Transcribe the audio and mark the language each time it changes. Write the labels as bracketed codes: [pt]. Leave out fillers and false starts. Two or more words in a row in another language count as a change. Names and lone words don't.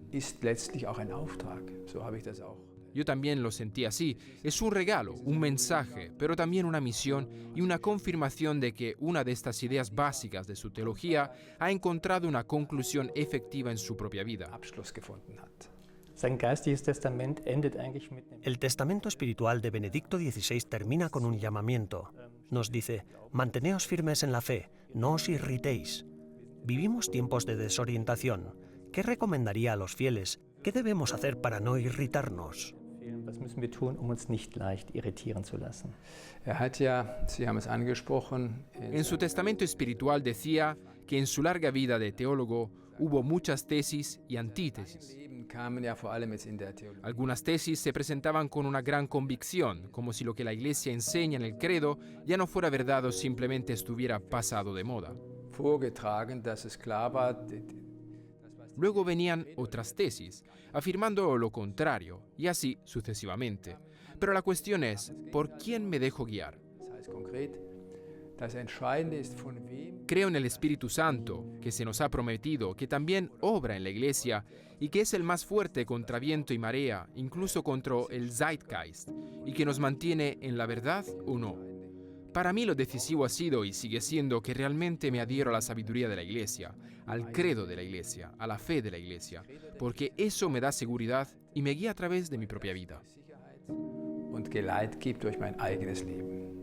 [de] Ist letztlich auch ein Auftrag. So habe ich das auch. [es] Yo también lo sentí así. Es un regalo, un mensaje, pero también una misión y una confirmación de que una de estas ideas básicas de su teología ha encontrado una conclusión efectiva en su propia vida. [de] Abschluss gefunden hat. Sein geistiges Testament endet eigentlich mit einem [es] El testamento espiritual de Benedicto XVI termina con un llamamiento. Nos dice, manteneos firmes en la fe, no os irritéis. Vivimos tiempos de desorientación. ¿Qué recomendaría a los fieles? ¿Qué debemos hacer para no irritarnos? [de] empfehlen, was müssen wir tun, uns nicht leicht irritieren zu lassen. Hat ja, Sie haben es angesprochen, [es] En su testamento espiritual decía que en su larga vida de teólogo hubo muchas tesis y antítesis. [de] Leben kamen ja vor allem jetzt in der Theologie. [es] Algunas tesis se presentaban con una gran convicción, como si lo que la Iglesia enseña en el credo ya no fuera verdad o simplemente estuviera pasado de moda. [de] Vorgetragen, dass es klar war, [es] Luego venían otras tesis, afirmando lo contrario, y así sucesivamente. Pero la cuestión es, ¿por quién me dejo guiar? [de] das heißt konkret, das Entscheidende ist, von wem [es] Creo en el Espíritu Santo, que se nos ha prometido, que también obra en la Iglesia y que es el más fuerte contra viento y marea, incluso contra el Zeitgeist, y que nos mantiene en la verdad o no. Para mí lo decisivo ha sido y sigue siendo que realmente me adhiero a la sabiduría de la Iglesia, al credo de la Iglesia, a la fe de la Iglesia, porque eso me da seguridad y me guía a través de mi propia vida. [de] Sicherheit und Geleit gibt durch mein eigenes Leben.